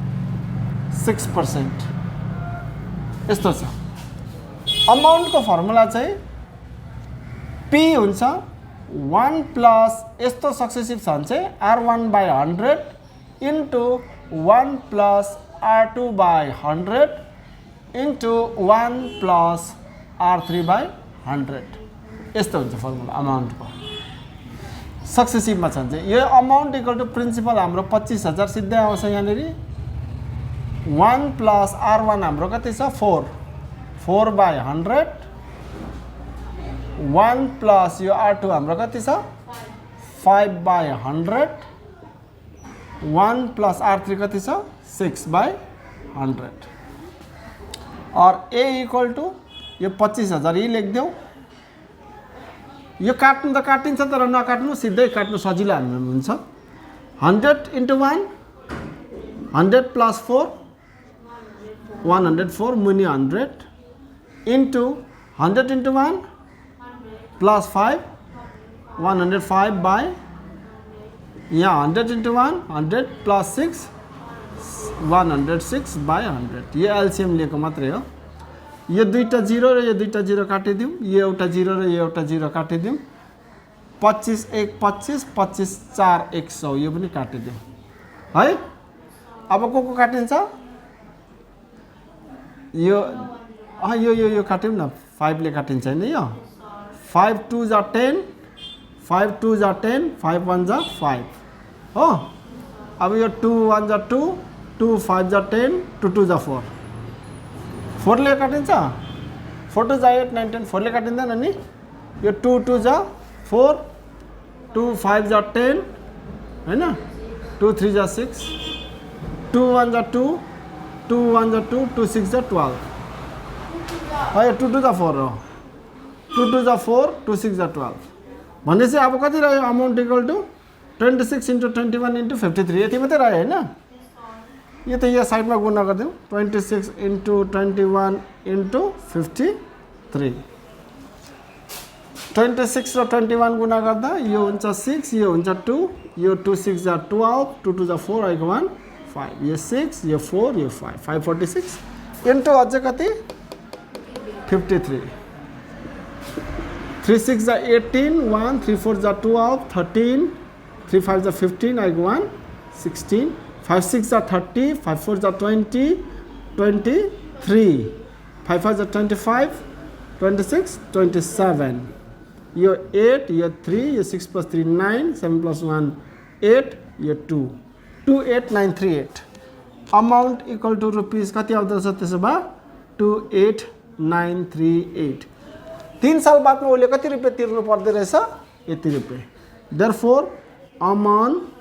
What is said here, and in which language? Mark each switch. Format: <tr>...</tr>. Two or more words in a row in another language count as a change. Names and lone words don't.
<ne>6% यस्तो छ अमाउन्टको फर्मुला चाहिँ P हुन्छ 1 प्लस यस्तो सक्सेसिभ छ भने चाहिँ R1</ne> <en>by 100 into 1 plus R2 by 100 into 1 plus R3 by 100</en> <ne>यस्तो हुन्छ फर्मुला अमाउन्टको सक्सेसिभमा छ भने यो अमाउन्ट</ne> <en>equal to principal</en> <ne>हाम्रो 25,000 सिधै आउँछ यहाँनिर 1 प्लस R1 हाम्रो कति छ 4 by 100 1 प्लस यो R2 हाम्रो कति छ 5/100 1 प्लस R3 कति छ 6/100 और A</ne> <en>equal to</en> <ne>यो 25,000 यही लेखिदेऊ यो काट्नु त काटिन्छ तर नकाट्नु सिधै काट्नु सजिलो हुन्छ</ne> <en>100 into 1 100 plus 4</en> <ne>104 मुनि</ne> <en>100 into 100 into 1 plus 5</en> <ne>105 by यहाँ</ne> <en>100 into 1 100 plus 6</en> <ne>106/100 यो एलसीएम लिएको मात्रै हो यो दुईटा 0 र यो दुईटा 0 काटिदिउँ यो एउटा 0 र यो एउटा 0 काटिदिउँ 25 1 25 25 4 100 यो पनि काटिदिउँ है अब को काटिन्छ यो यो काट्यौँ न 5 ले काटिन्छ हैन यो 5 2 जा 10 5 2 जा 10 5 1 जा 5 हो अब यो 2 1 जा 2 2 5 जा 10 2 2 जा 4 4 ले काटिन्छ 4 2 जा 8 9 10 4 ले काटिँदैन नि यो 2 2 जा 4 2 5 जा 10 हैन 2 3 जा 6 2 1 जा 2 2 1 जा 2 2 6 जा 12 है 2 2 जा 4 हो 2 2 जा 4 2 6 जा 12 भनेपछि अब कति रह्यो</ne> <en>amount equal to 26 into 21 into 53</en> <ne>यति मात्रै रह्यो हैन यो त यहाँ साइडमा गुणा गर्दिउँ</ne> <en>26 into 21 into 53</en> <ne>26 र 21 गुणा गर्दा यो हुन्छ 6 यो हुन्छ 2 यो 2 6 जा 12 2 2 जा 4 आइको 1 5 यो 6 यो 4 यो 5 546 into अझै कति 53 3 6 जा 18 1 3 4 जा 12 13 3 5 जा 15 आइको 1 16 5 6 जा 30 5 4 जा 20 23 5 5 जा 25 26 27 यो 8 यो 3 यो</ne> <en>6 plus 3 9 7 plus 1 8</en> <ne>यो 2 28938</ne> <en>amount equal to rupees</en> <ne>कति आउँदछ त्यसो भए 28938 3 साल बादमा उसले कति रुपैयाँ तिर्नु पर्दै रहेछ यति रुपैयाँ देयरफोर अमन</ne>